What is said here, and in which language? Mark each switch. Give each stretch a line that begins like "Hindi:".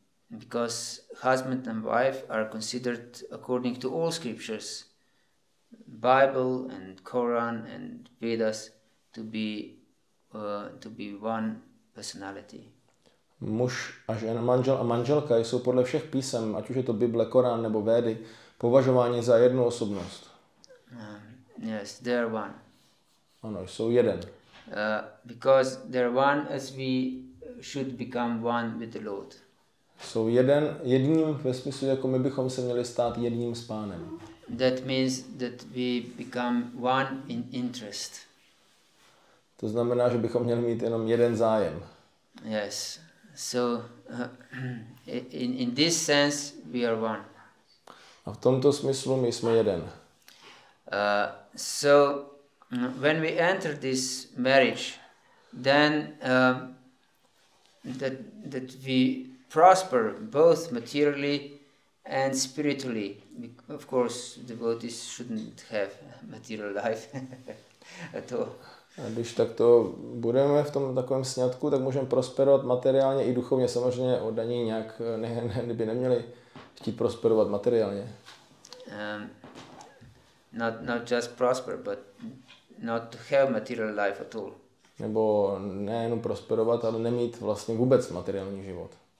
English: Because husband and wife are considered according to all scriptures, Bible and Quran and Vedas, to be one personality.
Czech: Muž a žena, manžel a manželka jsou podle všech písem, ať už je to Bible, Korán nebo Védy, považováni za jednu osobnost.
English: Yes, they are one.
Czech: Ano, jsou jeden.
English: Because they're one as we should become one with the Lord.
Czech: Jsou jedním ve smyslu, jako my bychom se měli stát jedním s Pánem.
English: That means that we become one in interest.
Czech: To znamená, že bychom měli mít jenom jeden zájem.
English: Yes. So in this sense we are one.
Czech: A v tomto smyslu my jsme jeden.
English: So when we enter this marriage, then that we prosper both materially and spiritually. Of course, devotees shouldn't have material life at all.
Czech: A když takto budeme v tom takovém sňatku, tak můžeme prosperovat materiálně i duchovně. Samozřejmě oddaní nějak by neměli chtít prosperovat materiálně.
English: Not just prosper, but not to have material life at all.
Czech: Nebo nejenom prosperovat, ale nemít vlastně vůbec materiální život.